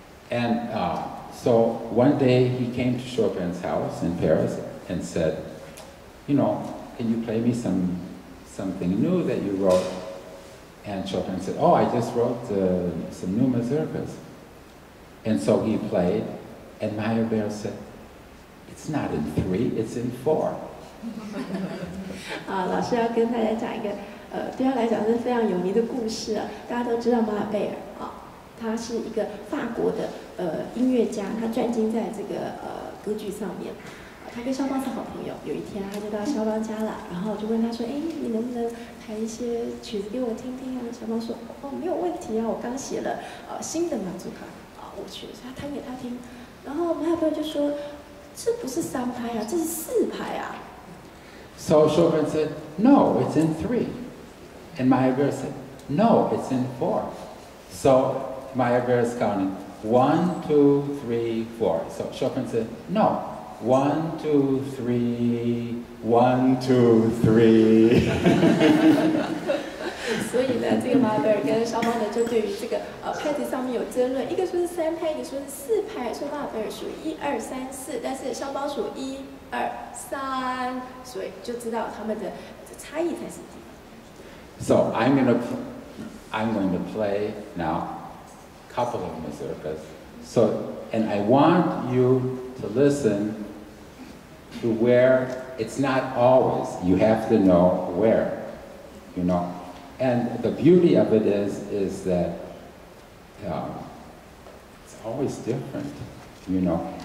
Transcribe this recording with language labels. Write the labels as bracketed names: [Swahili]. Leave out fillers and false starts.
[English] And so one day he came to Chopin's house in Paris and said, you know, can you play me something new that you wrote? And Chopin said, oh, I just wrote some new mazurkas. And so he played, and Meyerbeer said, it's not in 3, it's in 4. [Chinese] 啊，老师要跟大家讲一个，对他来讲是非常有名的故事啊。大家都知道马尔贝尔啊，他是一个法国的音乐家，他专精在这个歌剧上面。他跟肖邦是好朋友，有一天他就到肖邦家了，然后就问他说：“哎，你能不能弹一些曲子给我听听啊？” 肖邦说：“哦，没有问题啊，我刚写了新的马祖卡舞曲，所以他弹给他听。” 然后马尔贝尔就说：“这不是3拍啊，这是4拍啊。” [English] So Chopin said, no, it's in 3. And Meyerbeer said, no, it's in 4. So Meyerbeer is counting 1, 2, 3, 4. So Chopin said, no, 1, 2, 3, 1, 2, 3. [Chinese] 所以呢，这个马尔贝尔跟肖邦呢，就对于这个拍子上面有争论，一个说是3拍，一个说是4拍，说马尔贝尔属于1、2、3、4，但是肖邦属1、2、3，所以就知道他们的差异在什么地方。 [English] So I'm going to play now a couple of mazurkas. So, and I want you to listen to where it's not always. You have to know where, you know. And the beauty of it is that it's always different, you know.